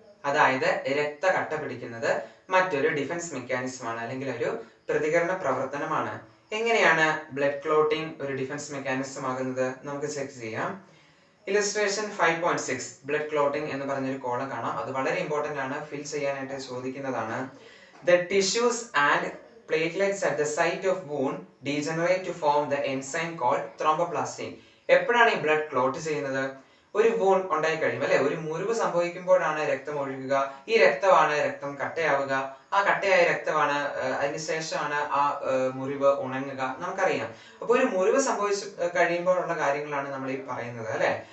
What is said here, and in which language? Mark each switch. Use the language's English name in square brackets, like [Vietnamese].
[Malayalam] അതായത് രക്തകട്ട പിടിക്കുന്നത് മറ്റൊരു ഡിഫൻസ് മെക്കാനിസം ആണ്, അല്ലെങ്കിൽ ഒരു പ്രതികരണ പ്രവർത്തനമാണ്. എങ്ങനെയാണ് ബ്ലഡ് ക്ലോട്ടിംഗ് ഒരു ഡിഫൻസ് മെക്കാനിസം ആകുന്നത് നമുക്ക് ചെക്ക് ചെയ്യാം. ഇലസ്ട്രേഷൻ 5.6 ബ്ലഡ് ക്ലോട്ടിംഗ് എന്ന് പറഞ്ഞൊരു കോളം കാണാം. അത് വളരെ ഇമ്പോർട്ടന്റ് ആണ്, ഫിൽ ചെയ്യാനായിട്ട് ചോദിക്കുന്നതാണ്. [English] The tissues and platelets at the site of wound degenerate to form the enzyme called thromboplastin. [Malayalam] എപ്പോഴാണ് ഈ ബ്ലഡ് ക്ലോട്ട് ചെയ്യുന്നത്? ഒരു വൂണ്ട് ഉണ്ടായി കഴിയുമ്പോൾ അല്ലെ, ഒരു മുറിവ് സംഭവിക്കുമ്പോഴാണ് രക്തം ഒഴുകുക. ഈ രക്തമാണ് രക്തം കട്ടയാവുക. ആ കട്ടയായ രക്തമാണ് അതിനുശേഷമാണ് ആ മുറിവ് ഉണങ്ങുക. നമുക്കറിയാം. അപ്പൊ ഒരു മുറിവ് സംഭവിച്ചു കഴിയുമ്പോഴുള്ള കാര്യങ്ങളാണ് നമ്മൾ ഈ പറയുന്നത് അല്ലെ.